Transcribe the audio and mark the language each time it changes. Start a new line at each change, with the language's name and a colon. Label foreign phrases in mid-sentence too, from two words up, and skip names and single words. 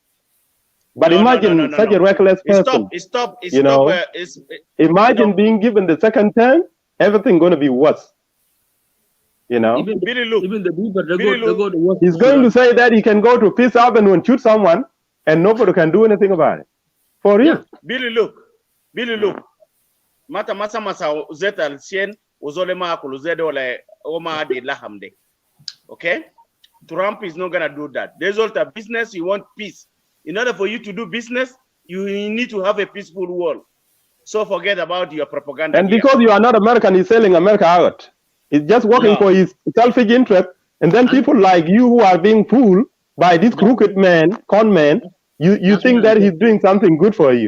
English: But imagine such a reckless person. Imagine being given the second term, everything going to be worse. You know, even the people they go to work. He's going to say that he can go to Peace Avenue and shoot someone, and nobody can do anything about it. For real. Billy, look. Mata masa zeta alsien uzolema kuluzede ole oma de lahamde. Okay? Trump is not gonna do that. There's all the business, you want peace. In order for you to do business, you need to have a peaceful world. So forget about your propaganda. And because you are not American, he's selling America out. He's just working for his selfish interest. And then people like you who are being fooled by this crooked man, con man, you think that he's doing something good for you.